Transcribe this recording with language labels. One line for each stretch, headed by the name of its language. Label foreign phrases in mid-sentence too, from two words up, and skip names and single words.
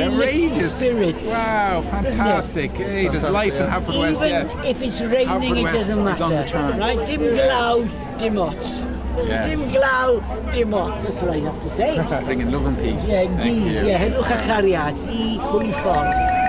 English: Outrageous. Spirits. Wow, fantastic. Hey, there's life in Haverfordwest, Even yeah. if it's raining, it doesn't Haverfordwest is on the matter. turn. Right?
Welsh: Dim glaw, dim ots.
English: Yes.
Welsh: Dim glaw, dim ots.
English: That's what I have to say. Bringing love and peace. Yeah, Thank indeed. you. Yeah,
Welsh: hedwch a chariad I chwi ffordd.